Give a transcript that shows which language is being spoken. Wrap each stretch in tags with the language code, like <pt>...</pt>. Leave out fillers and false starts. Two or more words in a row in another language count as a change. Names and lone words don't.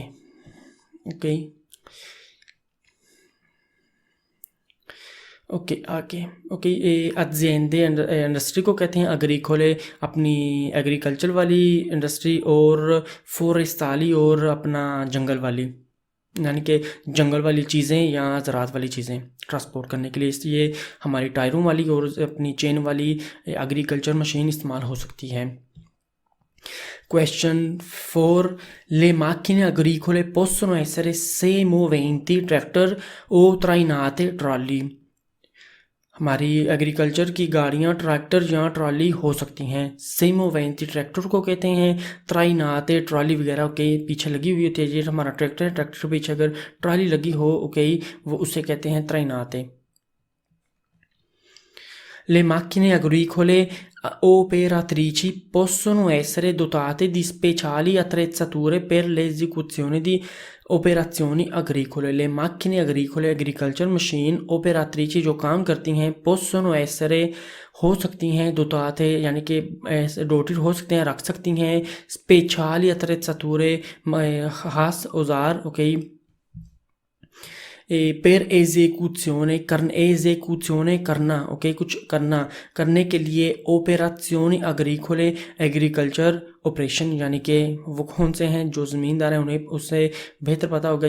<en>okay okay</en> <ur>آگے اوکے، ازیندے انڈسٹری کو کہتے ہیں، اگریکولے اپنی ایگریکلچر والی انڈسٹری، اور فوریسٹالی اور اپنا جنگل والی یعنی کہ جنگل والی چیزیں یا زراعت والی چیزیں ٹرانسپورٹ کرنے کے لیے. اس لیے ہماری ٹائروں والی اور اپنی چین والی</ur> <en>agriculture machine</en> <ur>استعمال ہو سکتی ہے.</ur> <en>Question 4.</en> <it>Le macchine agricole possono essere semoventi, ट्रैक्टर o trainate ट्रॉली।</it> <ur>ہماری ایگریکلچر کی گاڑیاں ٹریکٹر یا ٹرالی ہو سکتی ہیں. سیموینتی ٹریکٹر کو کہتے ہیں، ترائناتے ٹرالی وغیرہ کے پیچھے لگی ہوئی ہوتی ہے. یہ ہمارا ٹریکٹر ہے، ٹریکٹر کے پیچھے اگر ٹرالی لگی ہو اوکے، وہ اسے کہتے ہیں ترائناتے.</ur> <it>Le macchine agricole operatrici possono essere dotate di speciali attrezzature per l'esecuzione di operazioni agricole। Le macchine agricole</it> <en>agriculture machine</en> <it>operatrici</it> <ur>جو کام کرتی ہیں,</ur> <it>possono essere</it> <ur>ہو سکتی ہیں، dotate یعنی کہ ڈوٹیڈ ہو سکتے ہیں، رکھ سکتی ہیں,</ur> <it>speciali attrezzature</it> <ur>خاص اوزار اوکے، per ایگزیکیوشنے کرنا اوکے، کچھ کرنے کے لیے.</ur> <it>operazioni agricole</it> <en>agriculture operation</en> <ur>یعنی کہ وہ کون سے ہیں، جو زمیندار ہیں انہیں اس سے بہتر پتا ہوگا.</ur>